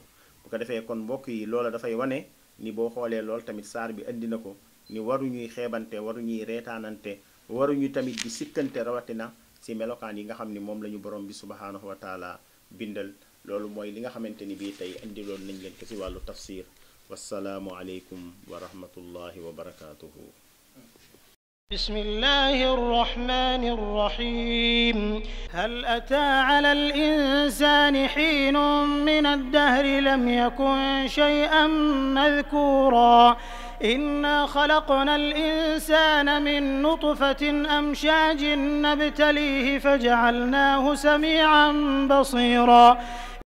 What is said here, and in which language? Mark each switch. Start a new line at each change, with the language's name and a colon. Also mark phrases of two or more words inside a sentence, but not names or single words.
Wolof: bu ko defee kon mbokk yi loola dafay wane ni boo xoolee lool tamit saar bi indi na ko, ni waruñuy xeebante, waruñuy reetaanante, waruñu tamit di sikkante, rawatina si melokaan yi nga xam ni moom la ñu borom bi
Arabic: سبحانه وتعالى
Wolof: bindal. loolu mooy li nga xamante ni bii tey indiloon nañ leen ko si wàllu tafsir.
Arabic: والسلام عليكم ورحمة الله وبركاته. بسم الله الرحمن الرحيم هل أتى على الإنسان حين من الدهر لم يكن شيئا مذكورا إنا خلقنا الإنسان من نطفة أمشاج نبتليه فجعلناه سميعا بصيرا